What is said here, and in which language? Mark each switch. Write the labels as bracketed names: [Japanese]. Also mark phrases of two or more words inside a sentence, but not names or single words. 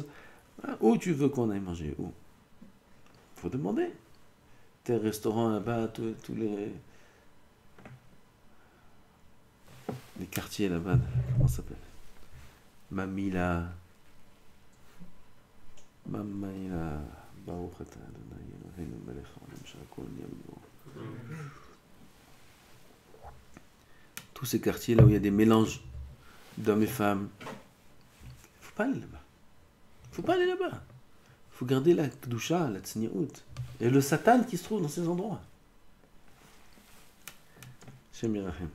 [French] Où tu veux qu'on aille manger? Où? Il faut demander. Tes restaurants là-bas, tous les quartiers là-bas, comment ça s'appelle? [Hebrew] Mamila, ברוך אתה ה' אלוקינו מלך העולם שהכל נהיה בדברו. [French] Tous ces quartiers là où il y a des mélanges d'hommes et femmes, il ne faut pas aller là-bas. Il ne faut pas aller là-bas. Il faut garder la kedusha, la tzniut. Et le Satan qui se trouve dans ces endroits. [Hebrew] השם ירחם.